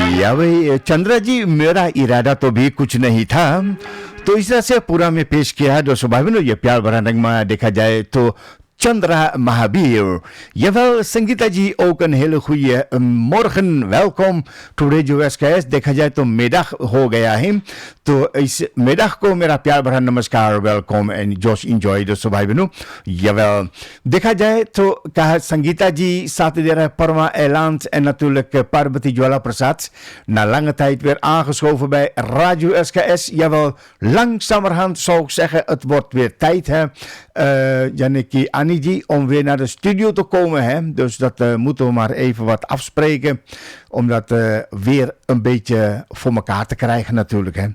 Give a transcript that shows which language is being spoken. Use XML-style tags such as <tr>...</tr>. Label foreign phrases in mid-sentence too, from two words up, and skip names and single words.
<hi>या भाई चंद्रा जी, मेरा इरादा तो भी कुछ नहीं था, तो इस तरह से पूरा में पेश किया दोस्तों भाई बहनों ये प्यार भरा नगमा देखा जाए तो Chandra Mahabir.</hi> <nl>Jawel, संगीता जी ook een hele goede morgen. Welkom to Radio SKS.</nl> <hi>देखा जाए तो middag हो गया है, तो इस middag को मेरा प्यार भरा नमस्कार,</hi> <en>welcome and josh enjoy</en> <hi>दोस्तों भाई बहनों.</hi> <nl>Jawel,</nl> <hi>देखा जाए तो कहा</hi> <nl>संगीता जी saat de Parma Eiland en natuurlijk Parvati Jwala Prasad na lange tijd weer aangeschoven bij Radio SKS. Jawel, langzamerhand zou ik zeggen, het wordt weer tijd hè. Janneke Aniji om weer naar de studio te komen hè? Dus dat moeten we maar even wat afspreken om dat weer een beetje voor elkaar te krijgen natuurlijk hè.</nl>